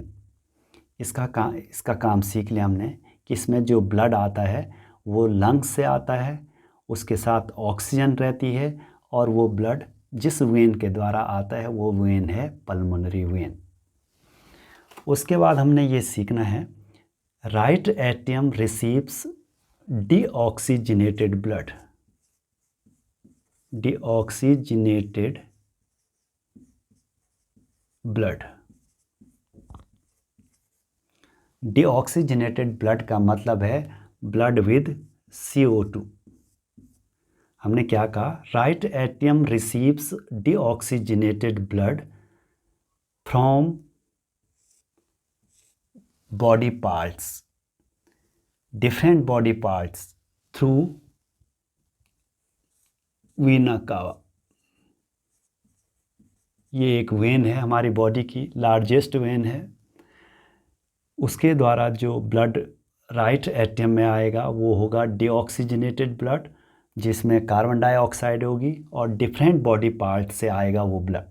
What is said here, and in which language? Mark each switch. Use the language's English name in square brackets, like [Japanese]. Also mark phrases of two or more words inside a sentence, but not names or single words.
[Hindi] इसका काम सीख लिया हमने कि इसमें जो ब्लड आता है वो लंग्स से आता है, उसके साथ ऑक्सीजन रहती है और वो ब्लड जिस वेन के द्वारा आता है वो वेन है [English] pulmonary vein. [Hindi] उसके बाद हमने ये सीखना है [English] right atrium receives deoxygenated blood. Deoxygenated blood. Deoxygenated blood [Hindi] का मतलब है [English] blood with CO2. [Hindi] हमने क्या कहा? [English] Right atrium receives deoxygenated blood from body parts, different body parts through vena cava. [Hindi] ये एक वेन है हमारी बॉडी की, [English] largest vein [Hindi] है. उसके द्वारा जो ब्लड [English] right atrium [Hindi] में आएगा वो होगा [English] deoxygenated blood, [Hindi] जिसमें [English] carbon dioxide [Hindi] होगी, और [English] different body part [Hindi] से आएगा वो ब्लड.